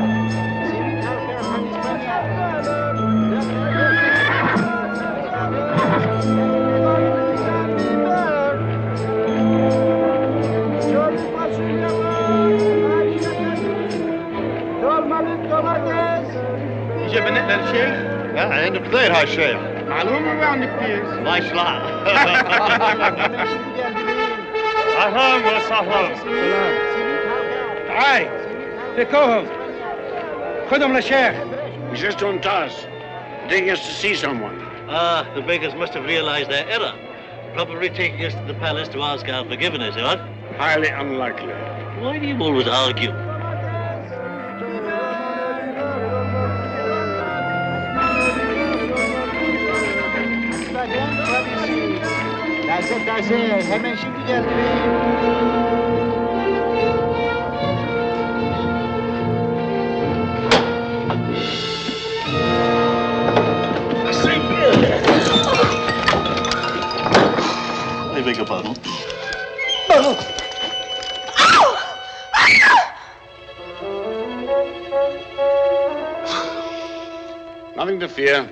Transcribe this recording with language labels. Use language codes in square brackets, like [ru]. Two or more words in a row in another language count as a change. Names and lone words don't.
[tr] Simit halka, from İspanya. Dolmalık domates. İyice benetler şey. [ar] Ja, عندك خير هالشيء. معلومة ما عندك كثير. الله يصلحك. [tr] Hemen şimdi geldi beyim. [ar] أهلا وسهلا. تعال. فكوهم. خذهم للشيخ. [en] He's just on task, taking us to see someone. Ah, the beggars must have realized their error. Probably taking us to the palace to ask our forgiveness, eh? What? Highly unlikely. Why do you always argue? [tr] Taze taze, hemen şimdi geldi beyim. [en] I beg your pardon. Nothing to fear.